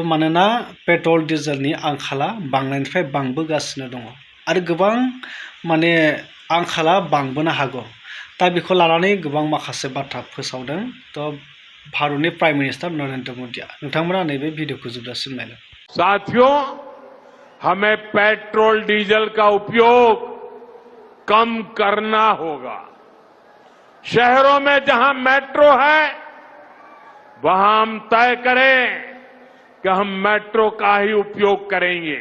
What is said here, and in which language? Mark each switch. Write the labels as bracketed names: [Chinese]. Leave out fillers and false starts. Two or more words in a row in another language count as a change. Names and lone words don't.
[Bodo] मानोना पेट्रल डिजेलनि आंखाला बांनायनिफ्राय बांबोगासिनो दङ आरो गोबां आंखाला बांबोनो हागौ। दा बेखौ लानानै गोबां माखासे बाथ्रा फोसावदों भारतनि [English] prime minister [Bodo] नरेन्द्र मोदीआ। नोंथांमोना नैबे भिडिअखौ जोबजासिम नायलां। [Hindi] साथियों, हमें पेट्रोल डीजल का उपयोग कम करना होगा। शहरों में जहां मेट्रो है वहां हम तय करें कि हम मेट्रो का ही उपयोग करेंगे।